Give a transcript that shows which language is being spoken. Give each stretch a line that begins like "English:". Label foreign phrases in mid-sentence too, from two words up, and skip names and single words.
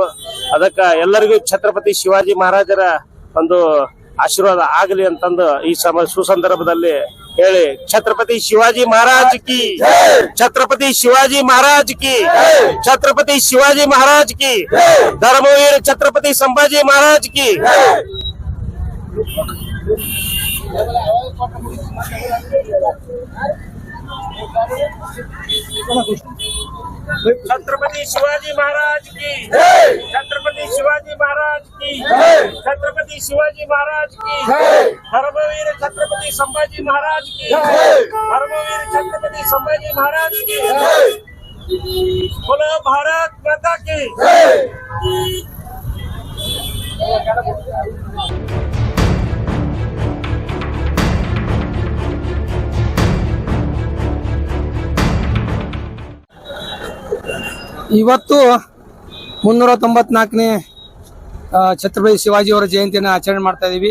Kannada: ಅದಕ್ಕ ಎಲ್ಲರಿಗೂ ಛತ್ರಪತಿ ಶಿವಾಜಿ ಮಹಾರಾಜರ ಒಂದು ಆಶೀರ್ವಾದ ಆಗಲಿ ಅಂತಂದು ಈ ಸುಸಂದರ್ಭದಲ್ಲಿ ಹೇಳಿ, ಛತ್ರಪತಿ ಶಿವಾಜಿ ಮಹಾರಾಜ್ ಕಿ, ಛತ್ರಪತಿ ಶಿವಾಜಿ ಮಹಾರಾಜ್ ಕಿ, ಛತ್ರಪತಿ ಶಿವಾಜಿ ಮಹಾರಾಜ್ ಕಿ, ಧರ್ಮವೀರ ಛತ್ರಪತಿ ಸಂಭಾಜಿ ಮಹಾರಾಜ್ ಕಿ.
Hindi: छत्रपति शिवाजी महाराज की, छत्रपति शिवाजी महाराज की, छत्रपति शिवाजी महाराज की, धर्मवीर छत्रपति संभाजी महाराज की, धर्मवीर छत्रपति संभाजी महाराज की, बोलो भारत माता की.
Kannada: ಇವತ್ತು 394ನೇ ಛತ್ರಪತಿ ಶಿವಾಜಿ ಅವರ ಜಯಂತಿಯನ್ನು ಆಚರಣೆ ಮಾಡ್ತಾ ಇದ್ದೀವಿ.